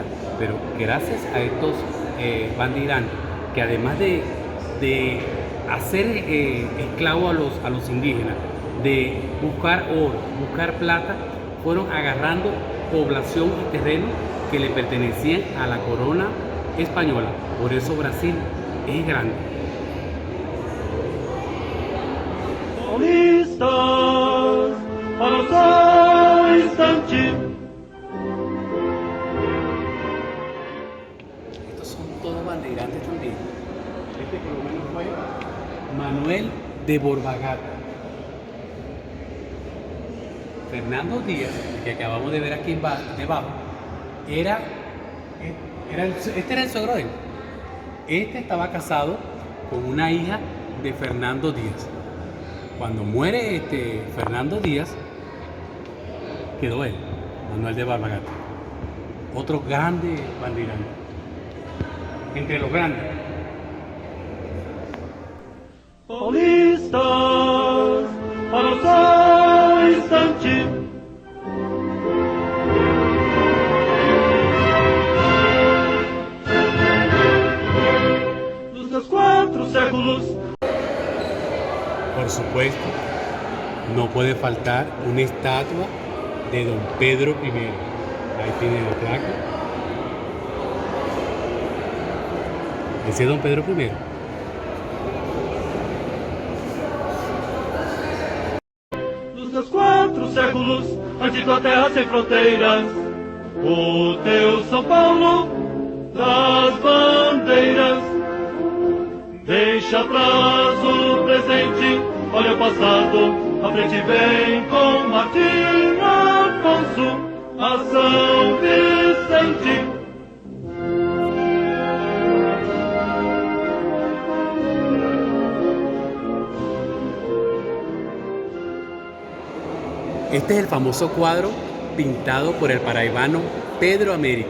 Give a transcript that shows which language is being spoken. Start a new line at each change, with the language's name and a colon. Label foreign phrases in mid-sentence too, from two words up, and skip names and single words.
Spanish: Pero gracias a estos bandeirantes, que además de hacer esclavos a los indígenas, de buscar oro, buscar plata, fueron agarrando población y terreno que le pertenecían a la corona española. Por eso Brasil es grande.
Portuguese: Paulistas, para só instante.
Spanish: Estos son todos bandeirantes también. Este por lo menos fue Manuel de Borba Gato. Fernando Díaz, que acabamos de ver aquí debajo, este era el suegro de él. Este estaba casado con una hija de Fernando Díaz. Cuando muere Fernando Díaz, quedó él, Manuel de Barbagata, otro grande bandeirante, entre los grandes.
Portuguese: Paulistas, para usar instante. Dos 4 séculos.
Spanish: Por supuesto, no puede faltar una estatua de don Pedro I. Ahí tiene la placa. Ese es don Pedro I.
Portuguese: Dos 4 séculos, antes da terra sem fronteiras, o teu São Paulo das bandeiras. Deixa atrás o presente, olha o passado, à frente vem com Martim Afonso, a São Vicente.
Spanish: Este es el famoso cuadro pintado por el paraibano Pedro Américo.